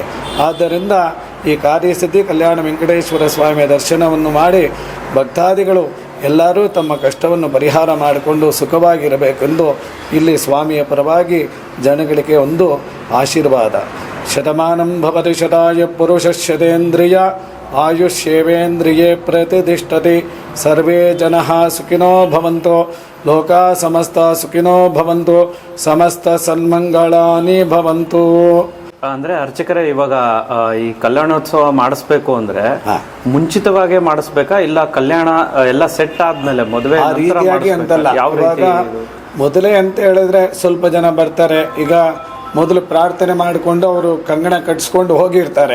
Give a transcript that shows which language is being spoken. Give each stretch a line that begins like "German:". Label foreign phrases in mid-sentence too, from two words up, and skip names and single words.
Kannada: ಆದ್ದರಿಂದ ಈ ಕಾರ್ಯಸಿದ್ಧಿ ಕಲ್ಯಾಣ ವೆಂಕಟೇಶ್ವರ ಸ್ವಾಮಿಯ ದರ್ಶನವನ್ನು ಮಾಡಿ ಭಕ್ತಾದಿಗಳು ಎಲ್ಲರೂ ತಮ್ಮ ಕಷ್ಟವನ್ನು ಪರಿಹಾರ ಮಾಡಿಕೊಂಡು ಸುಖವಾಗಿರಬೇಕೆಂದು ಇಲ್ಲಿ ಸ್ವಾಮಿಯ ಪರವಾಗಿ ಜನಗಳಿಗೆ ಒಂದು ಆಶೀರ್ವಾದ.
Sanskrit: ಶತಮಾನಂ ಭವತಿ ಶತಾಯ ಪುರುಷ ಶತೇಂದ್ರಿಯ ಆಯುಷ್ಯೇವೇಂದ್ರಿಯೇ ಪ್ರತಿಷ್ಠತೆ. ಸರ್ವೇ ಜನಃ ಸುಖಿನೋ ಭವಂತು. ಲೋಕಾ ಸಮಸ್ತ ಸುಖಿನೋ ಭವಂತು. ಸಮಸ್ತ ಸನ್ಮಂಗಳಾನಿ ಭವಂತು.
Kannada: ಅಂದ್ರೆ ಅರ್ಚಕರೇ, ಇವಾಗ ಈ ಕಲ್ಯಾಣೋತ್ಸವ ಮಾಡಿಸ್ಬೇಕು ಅಂದ್ರೆ ಮುಂಚಿತವಾಗಿ ಮಾಡಿಸ್ಬೇಕಾ, ಇಲ್ಲ ಕಲ್ಯಾಣ ಎಲ್ಲ ಸೆಟ್ ಆದ್ಮೇಲೆ ಮದುವೆ ಆ ರೀತಿಯಾಗಿ ಅಂತಲ್ಲ. ಇವಾಗ ಮೊದಲೇ ಅಂತ ಹೇಳಿದ್ರೆ ಸ್ವಲ್ಪ ಜನ ಬರ್ತಾರೆ. ಈಗ ಮೊದಲು ಪ್ರಾರ್ಥನೆ ಮಾಡಿಕೊಂಡು ಅವರು ಕಂಗಣ ಕಟ್ಸ್ಕೊಂಡು ಹೋಗಿರ್ತಾರೆ.